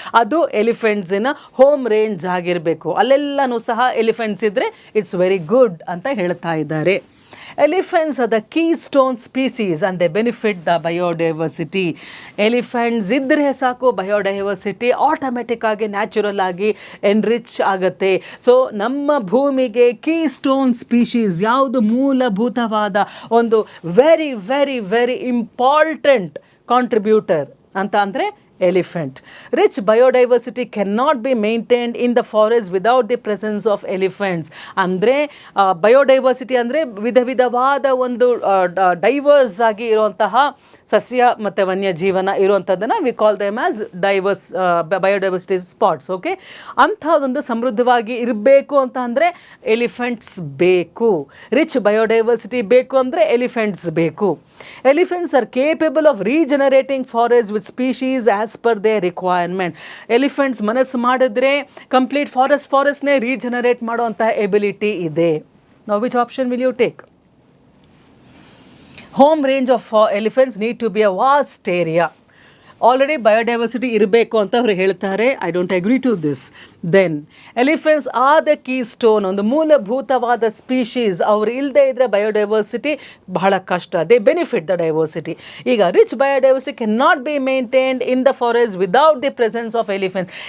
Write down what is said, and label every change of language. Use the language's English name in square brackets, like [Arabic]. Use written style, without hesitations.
[Kannada] ಅದು ಎಲಿಫೆಂಟ್ಸಿನ home range ಆಗಿರಬೇಕು. ಅಲ್ಲೆಲ್ಲನೂ ಸಹ ಎಲಿಫೆಂಟ್ಸ್ ಇದ್ದರೆ [English] it's very good [Kannada] ಅಂತ ಹೇಳ್ತಾ ಇದ್ದಾರೆ. [English] Elephants are the keystone species and they benefit the biodiversity. [Kannada] Elephants ಇದ್ದರೆ ಸಾಕು, ಬಯೋಡೈವರ್ಸಿಟಿ ಆಟೋಮೆಟಿಕ್ ಆಗಿ ನ್ಯಾಚುರಲ್ ಆಗಿ ಎನ್ರಿಚ್ ಆಗುತ್ತೆ. ಸೊ ನಮ್ಮ ಭೂಮಿಗೆ ಕೀಸ್ಟೋನ್ ಸ್ಪೀಶೀಸ್ ಯಾವುದು, ಮೂಲಭೂತವಾದ ಒಂದು [English] very very very important contributor [Kannada] ಅಂತ ಅಂದರೆ elephant. [English] Rich biodiversity cannot be maintained in the forest without the presence of elephants. [Kannada] ಅಂದರೆ ಬಯೋಡೈವರ್ಸಿಟಿ ಅಂದರೆ ವಿಧ ವಿಧವಾದ ಒಂದು ಡೈವರ್ಸ್ ಆಗಿ ಇರುವಂತಹ ಸಸ್ಯ ಮತ್ತು ವನ್ಯಜೀವನ ಇರುವಂಥದ್ದನ್ನು [English] We call them as diverse biodiversity spots. [Kannada] Okay, ಅಂಥದ್ದೊಂದು ಸಮೃದ್ಧವಾಗಿ ಇರಬೇಕು ಅಂತ ಅಂದರೆ ಎಲಿಫೆಂಟ್ಸ್ ಬೇಕು. [English] rich biodiversity [Kannada] ಬೇಕು ಅಂದರೆ ಎಲಿಫೆಂಟ್ಸ್ ಬೇಕು. [English] Elephants are capable of regenerating forest with species as per they requirement. [Kannada] Elephants ಮನಸ್ಸು ಮಾಡಿದ್ರೆ ಕಂಪ್ಲೀಟ್ ಫಾರೆಸ್ಟ್ನೇ ರೀಜನರೇಟ್ ಮಾಡುವಂತಹ ಎಬಿಲಿಟಿ ಇದೆ. [English] Now which option will you take? Home range of elephants need to be a vast area. [Kannada] Already biodiversity ಇರಬೇಕು ಅಂತ ಅವರು ಹೇಳ್ತಾರೆ. [English] I don't agree to this. Then elephants are the keystone, [Kannada] ಒಂದು ಮೂಲಭೂತವಾದ [English] Species. [Kannada] ಅವರು ಇಲ್ಲದೆ ಇದ್ದರೆ ಬಯೋಡೈವರ್ಸಿಟಿ ಬಹಳ ಕಷ್ಟ. [English] They benefit the diversity. ಈಗ rich biodiversity can not be maintained in the forest without the presence of elephants.